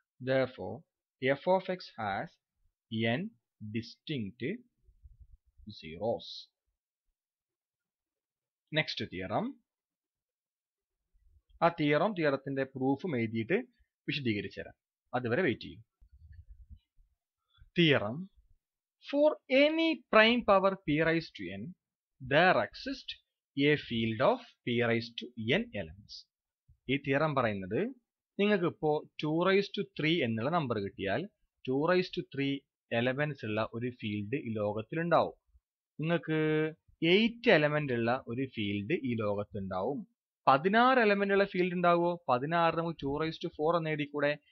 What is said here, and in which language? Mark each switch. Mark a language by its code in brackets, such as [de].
[en] Therefore f of x has n distinct zeros. Next theorem. [ml] ആ തിയറത്തിന്റെ പ്രൂഫും എഴുതിയിട്ട് വിശദീകരിച്ചു തരാം. അതുവരെ വെയിറ്റ് ചെയ്യും. [en] Theorem: for any prime power p raise to n there exists a field of p raise to n elements. [ml] ഈ theorem പറയുന്നത് നിങ്ങൾക്ക് ഇപ്പോൾ 2 റൈസ് ടു 3 എന്നുള്ള നമ്പർ കിട്ടിയാൽ 2 റൈസ് ടു 3 എലമെന്റ്സ് ഉള്ള ഒരു ഫീൽഡ് ഈ ലോകത്തിലുണ്ടാവും. നിങ്ങൾക്ക് 8 എലമെന്റ് ഉള്ള ഒരു ഫീൽഡ് ഈ ലോകത്തുണ്ടാവും. 16 എലമെന്റ് ഉള്ള ഫീൽഡ് ഉണ്ടാവുമോ? 16 നമുക്ക് 2 റൈസ് ടു 4 എന്ന് എഴുതിക്കൂടെ?